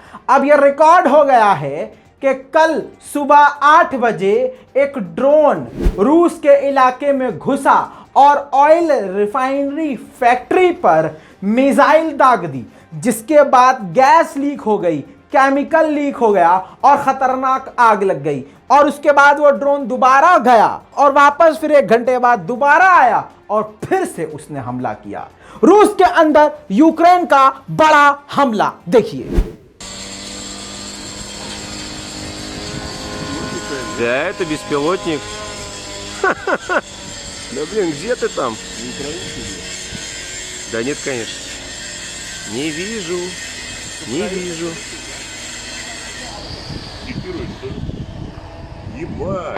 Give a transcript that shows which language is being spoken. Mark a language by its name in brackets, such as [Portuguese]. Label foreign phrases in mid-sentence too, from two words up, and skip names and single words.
[Hindi] अब यह रिकॉर्ड हो गया है कि कल सुबह 8 बजे एक ड्रोन रूस के इलाके में घुसा और [English] oil refinery factory [Hindi] पर मिसाइल दाग दी, जिसके बाद [English] gas leak [Hindi] हो गई, [English] chemical leak [Hindi] हो गया और खतरनाक आग लग गई। और उसके बाद वो ड्रोन दोबारा गया और वापस फिर 1 घंटे बाद दोबारा आया और फिर से उसने हमला किया। रूस के अंदर यूक्रेन का बड़ा हमला देखिए। [Russian] Да, это беспилотник. Да блин, где ты там? Не украинский? Да нет, конечно. Не вижу. Не вижу. Ебать!